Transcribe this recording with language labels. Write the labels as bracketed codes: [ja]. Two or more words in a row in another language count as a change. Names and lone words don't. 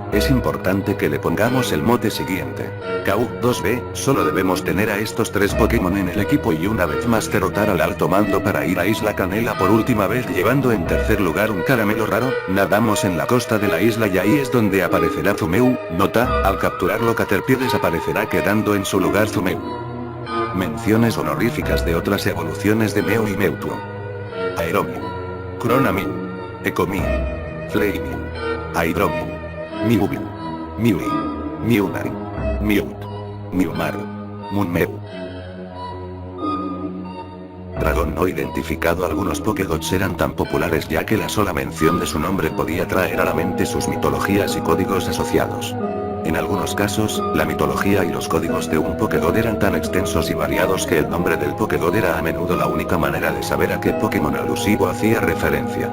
[es] Es importante que le pongamos el mote siguiente: KU2B, solo debemos tener a estos 3 Pokémon en el equipo y una vez más derrotar al alto mando para ir a Isla Canela por última vez llevando en tercer lugar un caramelo raro. Nadamos en la costa de la isla y ahí es donde aparecerá Zumeu. Nota, al capturarlo Caterpie desaparecerá quedando en su lugar Zumeu. Menciones honoríficas de otras evoluciones de Mew y Mewtwo: Aeromew, Chronamew, Ecomew, Flamemew, Hydromew, Mewmew, Mewie, Mewnari, Mewt, Mewmar, Moonmew. Dragón no identificado. Algunos Pokégots eran tan populares ya que la sola mención de su nombre podía traer a la mente sus mitologías y códigos asociados. En algunos casos, la mitología y los códigos de un Pokégod eran tan extensos y variados que el nombre del Pokégod era a menudo la única manera de saber a qué Pokémon alusivo hacía referencia.